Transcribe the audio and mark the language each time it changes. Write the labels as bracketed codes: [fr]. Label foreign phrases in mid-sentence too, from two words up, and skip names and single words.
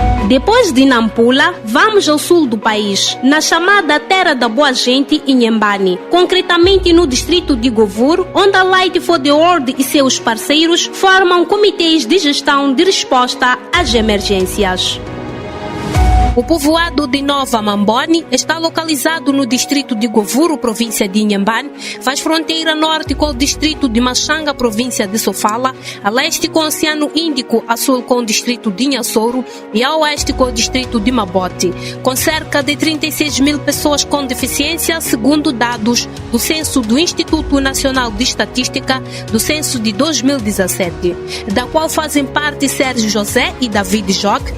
[pt] Depois de Nampula, vamos ao sul do país, na chamada Terra da Boa Gente, Inhambane, concretamente no distrito de Govur, onde a Light for the World e seus parceiros formam comitês de gestão de resposta às emergências. O povoado de Nova Mambone está localizado no distrito de Govuro, província de Inhambane, faz fronteira norte com o distrito de Machanga, província de Sofala, a leste com o Oceano Índico, a sul com o distrito de Inhassoro e a oeste com o distrito de Mabote, com cerca de 36 mil pessoas com deficiência, segundo dados do censo do Instituto Nacional de Estatística do censo de 2017, da qual fazem parte Sérgio José e David Joque.